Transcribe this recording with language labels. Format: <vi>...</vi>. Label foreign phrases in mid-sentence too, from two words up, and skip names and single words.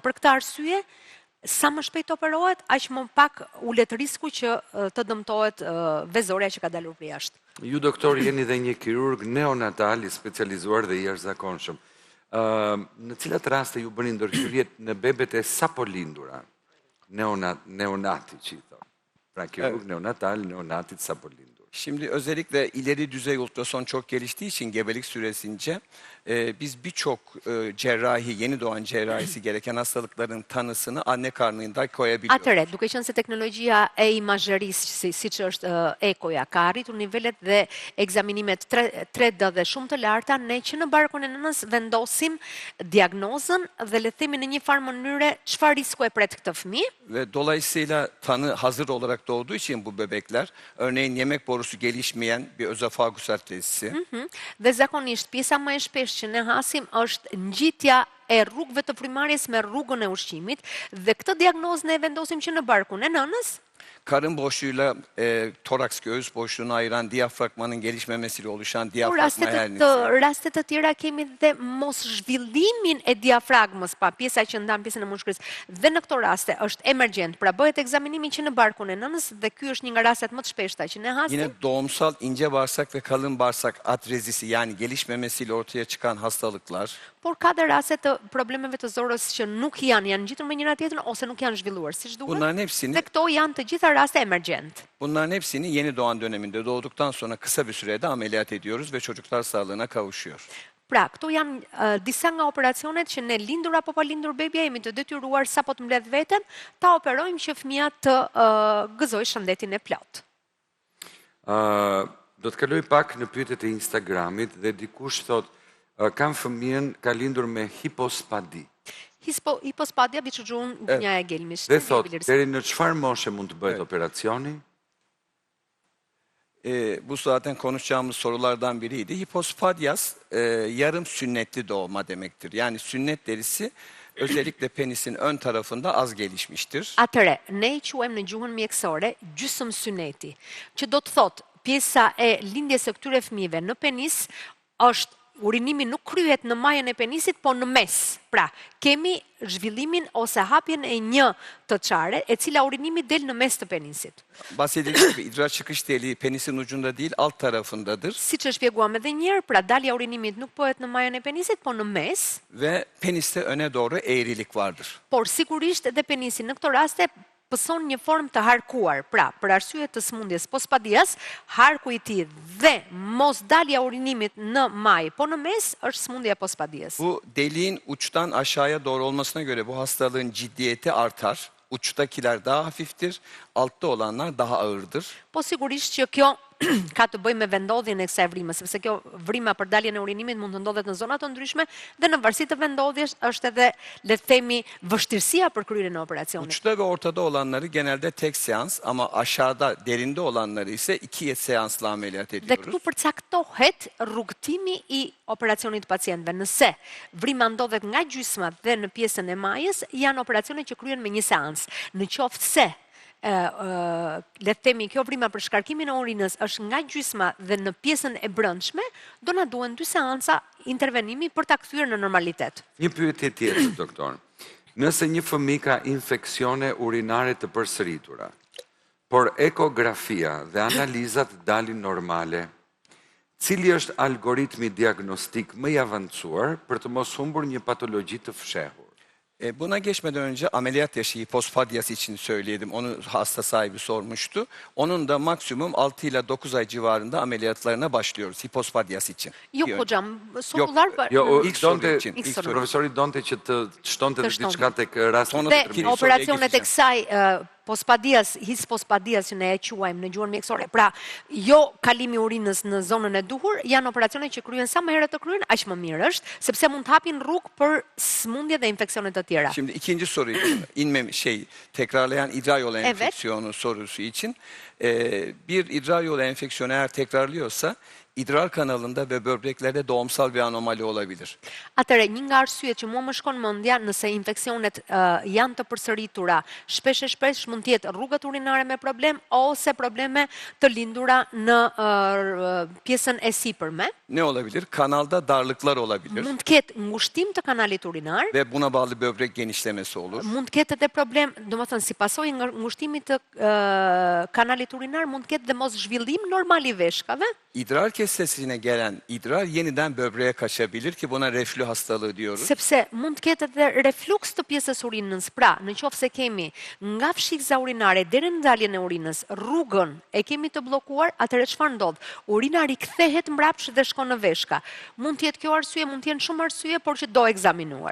<sq>Për këtë arsye, sa më shpejt operohet, aq më pak ulet risku që të dëmtohet vezorja që ka dalur për jashtë. Ju, doktor, jeni dhe një kirurg neonatal i specializuar dhe i jashtëzakonshëm. Në cilat raste ju bëni ndërhyrjet në bebet e sapo lindura? Neonati që i thonë. Pra kirurg neonatal, neonatit sapo lindur.</sq> <tr>Şimdi özellikle ileri düzey ultrason çok geliştiği için gebelik süresince biz birçok cerrahi, yeni doğan cerrahisi gereken hastalıkların tanısını anne karnında koyabiliyoruz.</tr> <sq>Atëre, duke qenë se teknologjia e imazherisë, siç është ekoja, ka arritur nivelet dhe egzaminimet 3D dhe shumë të larta, ne që në barkun e nënës vendosim diagnozën dhe le të themi në një farë mënyre çfarë risku e pret këtë fëmijë.</sq> <tr>Ve dolayısıyla tanı hazır olarak doğduğu için bu bebekler, örneğin yemek borusu gelişmeyen bir özofagus arterisi.</tr> <sq>Dhe zakonisht pjesa më e shpeshtë që ne hasim është ngjitja e rrugëve të frymarrjes me rrugën e ushqimit dhe këtë diagnozë ne vendosim që në barkun e nënës.</sq> <tr>Karın boşluğuyla toraks göğüs boşluğunu ayıran diyafragmanın gelişmemesiyle oluşan diyafragma hernisi.</tr> <sq>Rastet të tjera kemi dhe mos zhvillimin e diafragmës, pa pjesa që ndan pjesën e mushkës. Dhe në këto raste është emergjent, pra bëhet ekzaminimi që në barkun e nënës dhe ky është një nga rastet më të shpeshta që ne hasim.</sq> <tr>Yine doğumsal ince bağırsak ve kalın bağırsak atrezisi yani gelişmemesiyle ortaya çıkan hastalıklar.</tr> <sq>Por ka dhe raste të problemeve të zorrës që nuk janë ngjitur me njëra tjetrën ose nuk janë zhvilluar siç duhet.</sq> <tr>Bunların hepsini</tr> <sq>Dhe këto janë të gjitha raste emergjent.</sq> <tr>Bunların hepsini yeni doğan döneminde doğduktan sonra kısa bir sürede ameliyat ediyoruz ve çocuklar sağlığına kavuşuyor.</tr> <sq>Pra, këto janë disa nga operacionet që ne lindur apo pa lindur bebja jemi të detyruar sapo të mbledh veten, ta operojmë që fëmia të gëzojë shëndetin e plot. Do të kaloj pak në pyetjet e Instagramit dhe dikush thot kam fëmijën ka lindur me hipospadi.</sq> <tr>Hipospadia bir çocuğun dünyaya gelmiş.</tr> <sq>Dhe thot, deri në çfarë moshe mund të bëhet operacioni?</sq> <tr>Bu zaten konuşacağımız sorulardan biriydi. Hipospadyas yarım sünnetli doğma demektir. Yani sünnet derisi özellikle penisin ön tarafında az gelişmiştir.</tr> <sq>Atëre, ne i quajmë në gjuhën mjekësore gjysmë syneti, që do të thotë pjesa e lindjes së këtyre fëmijëve në penis është urinimi nuk kryhet në majën e penisit, po në mes. Pra, kemi zhvillimin ose hapjen e një të çare, e cila urinimi del në mes të penisit.</sq> <tr>Bahsedildiği gibi idrar çıkış deliği penisin ucunda değil alt tarafındadır.</tr> <sq>Siç e shpjeguam edhe një herë, pra dalja e urinimit nuk bëhet në majën e penisit, po në mes.</sq> <tr>Ve peniste öne doğru eğrilik vardır.</tr> <sq>Por sigurisht edhe penisi në këto raste pëson një formë të harkuar. Pra, për arsye të smundjes pospadias, harku i tij dhe mos dalja urinimit në maj, po në mes është smundja pospadias.</sq> <tr>Bu deliğin uçtan aşağıya doğru olmasına göre bu hastalığın ciddiyeti artar. Uçtakiler daha hafiftir, altta olanlar daha ağırdır.</tr> <sq>Po sigurisht që kjo ka të bëjë me vendodhjen e kësaj vrime, sepse kjo vrima për daljen e urinimit mund të ndodhet në zona të ndryshme dhe në varësi të vendodhjes është edhe, le të themi, vështirësia për kryerjen e operacionit.</sq> <tr>Uçta ve ortada olanları genelde tek seans ama aşağıda derinde olanları ise 2 seansla ameliyat</tr> <sq>Dhe</sq> <tr>ediyoruz.</tr> <sq>këtu përcaktohet rrugtimi i operacionit të pacientëve. Nëse vrima ndodhet nga gjysma dhe në pjesën e majës, janë operacione që kryen me një seans. Në qoftë se le të themi kjo vrima për shkarkimin e urinës është nga gjysma dhe në pjesën e brendshme, do na duhen 2 seanca intervenimi për ta kthyer në normalitet. Një pyetje tjetër, doktor. Nëse një fëmijë ka infeksione urinare të përsëritura, por ekografia dhe analizat dalin normale, cili është algoritmi diagnostik më i avancuar për të mos humbur një patologji të fshehur?</sq> <tr>Buna geçmeden önce ameliyat yaşı hipospadyas için söyleyelim. Onu hasta sahibi sormuştu. Onun da maksimum 6 ile 9 ay civarında ameliyatlarına başlıyoruz hipospadyas için.</tr> <sq>Jo,</sq> <tr>Bir hocam, sorular për...</tr> <sq>Jo,</sq> <tr>İlk soru için. ilk soru.</tr> <sq>Profesori donte që të shtonte Të shtonte. diçka tek rasti Tonë Dhe Keni operacionet e</sq> <tr>soruya</tr> <sq>kësaj pospadias, hipospadias që ne e quajmë në gjuhën mjekësore, pra jo kalimi i urinës në zonën e duhur, janë operacione që kryen sa më herët të kryen, aq më mirë është, sepse mund të hapin rrugë për smundje dhe infeksione të tjera.</sq> <tr>Şimdi ikinci soruyu tekrarlayan idrar yolu Evet. enfeksiyonu sorusu için bir idrar yolu enfeksiyonu eğer tekrarlıyorsa idrar kanalında ve böbreklerde doğumsal bir anomali olabilir.</tr> <sq>Atëre, një nga arsyet që mua më shkon mendja nëse infeksionet janë të përsëritura, shpesh mund të jetë rrugët urinare me problem ose probleme të lindura në pjesën e sipërme.</sq> <tr>Ne olabilir? Kanalda darlıklar olabilir</tr> <sq>Mund të ketë ngushtim të kanalit urinar,</sq> <tr>ve buna bağlı böbrek genişlemesi olur.</tr> <sq>mund të ketë edhe problem, domethënë si pasojë nga ngushtimit të kanalit urinar mund të ketë dhe mos zhvillim normal i veshkave.</sq> <tr>İdrar kesesine gelen idrar yeniden böbreğe kaçabilir ki buna reflü hastalığı diyoruz.</tr> <sq>Sepse mund të ketë edhe refluks të pjesës urinës. Pra, në qoftë se kemi nga fshikza urinare deri në daljen e urinës, rrugën e kemi të bllokuar, atëherë çfarë ndodh? Urina rikthehet mbrapsht dhe shkon në veshka. Mund të jetë kjo arsye, mund të jenë shumë arsye, por që do ekzaminuar.</sq>